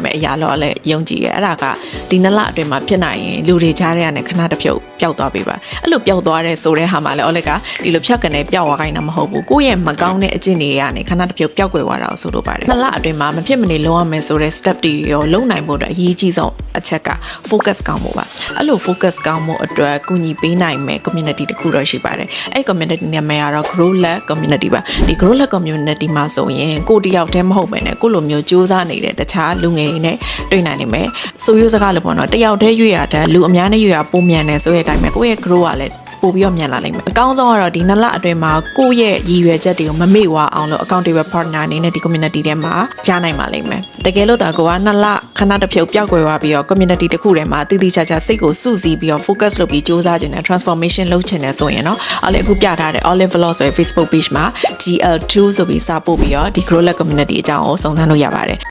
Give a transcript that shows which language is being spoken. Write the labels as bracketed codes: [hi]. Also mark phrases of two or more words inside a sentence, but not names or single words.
[my] မယ်အရာတော့လည်းယုံကြည်ရဲ့အဲ့ဒါကဒီနှစ်လအတွင်းမှာဖြစ်နိုင်ရင်လူတွေကြားထဲကနေခဏတစ်ဖြုတ်ပျောက်သွားပြီပါအဲ့လိုပျောက်သွားတဲ့ဆိုတဲ့ဟာမှာလည်းအော်လက်ကဒီလိုဖြတ်ကနေပျောက်သွားခိုင်းတာမဟုတ်ဘူးကိုယ့်ရဲ့မကောင်းတဲ့အကျင့်တွေကနေခဏတစ်ဖြုတ်ပျောက်ကွယ်သွားတာဆိုလိုပါတယ်နှစ်လအတွင်းမှာ မဖြစ်မနေလုပ်ရမယ်ဆိုတဲ့ step တွေရောလုပ်နိုင်ဖို့အတွက်အရေးကြီးဆုံးအချက်က focus ကောင်းဖို့ပါအဲ့လို focus ကောင်းဖို့အတွက်ကူညီပေးနိုင်မယ် community တစ်ခုတော့ရှိပါတယ်အဲ့ community နာမည်ကတော့ [en] grow lab [my] community ပါဒီ [en] grow lab community [my] မှာဆိုရင်ကိုတယောက်တည်းမဟုတ်ပဲねကိုလိုမျိုးစူးစမ်းနေတဲ့တခြားလူငယ်တွေနဲ့တွေ့နိုင်နိုင်မယ်ဆိုရိုးစကားလို့ပေါ့နော်တယော က်တည်းရွေ့ရတဲ့လူအများနဲ့ရွေ့ရပုံမြန်နေဆိုတဲ့အတိုင်းပဲကိုယ့်ရဲ့ grow ကလည်းပို့ပြီးတော့မြန်လာလိမ့်မယ်အကောင်းဆုံးကတော့ဒီနှစ်လအတွင်းမှာကိုယ့်ရဲ့ရည်ရွယ်ချက်တွေကိုမမေ့ဝအောင်လို့ [en] accountable partner [my] အနေနဲ့ဒီ community ထဲမှာကြားနိုင်ပါလိမ့်မယ်တကယ်လို့ဒါကနှစ်လခဏတစ်ဖြုတ်ပျောက်ကွယ်သွားပြီးတော့ community တစ်ခုထဲမှာတည်တည်ချာချာစိတ်ကိုစုစည်းပြီးတော့ focus လုပ်ပြီးစူးစမ်းခြင်းနဲ့ transformation လုပ်ခြင်းနဲ့ဆိုရင်เนาะအဲ့လေအခုပြထားတဲ့ Olive Vlog ဆိုတဲ့ [en] Facebook page [my] မှာ GL2 ဆိုပြီးစာပို့ပြီးတော့ဒီ [en] Grow Lab community [my] အကြောင်းကိုစုံစမ်းလို့ရပါတယ်